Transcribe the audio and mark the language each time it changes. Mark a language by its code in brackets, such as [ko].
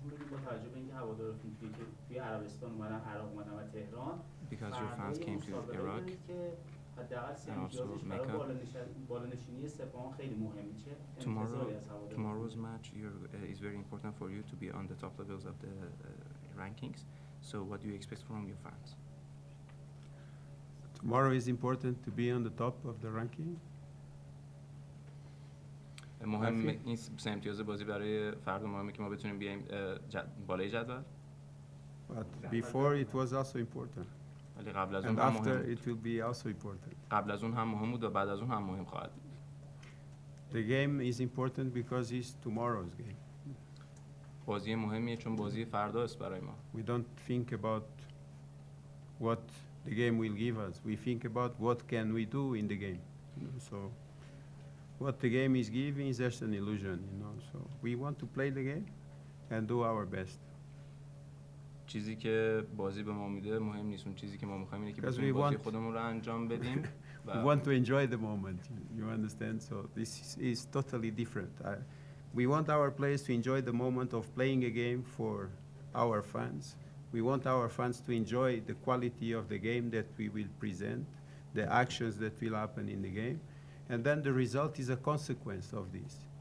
[fa] با توجه به اینکه هوادارتون توی عربستان اومدن، عراق اومدن و تهران. [en] Because your fans came to Iraq. [fa] حداقل 3 امتیازش برای بالانشینی سپاهان خیلی مهمه. چه انتظاری از هواداران؟ [en] Tomorrow's match is very important for you to be on the top levels of the rankings. So what do you expect from your fans? Tomorrow is important to be on the top of the ranking. [fa] مهم این سه امتیاز بازی برای فردا مهمه که ما بتونیم بیایم بالای جدول. [en] But before it was also important. [fa] ولی قبل از اون [en] And [fa] هم [en] after [fa] مهم. [en] it will be also important. [fa] قبل از اون هم مهم بود و بعد از اون هم مهم خواهد بود. [en] The game is important because it's tomorrow's game. [fa] بازی مهمیه چون بازی فردا است برای ما. [en] We don't think about what the game will give us. We think about what can we do in the game. So what the game is giving is just an illusion, So we want to play the game and do our best. [fa] چیزی که بازی به ما میده مهم نیست. اون چیزی که ما می‌خوایم اینه که بتونیم بازی خودمون رو انجام بدیم. [en] We want to enjoy the moment. You understand? So this is totally different. We want our players to enjoy the moment of playing a game for our fans. We want our fans to enjoy the quality of the game that we will present, the actions that will happen in the game, and then the result is a consequence of this.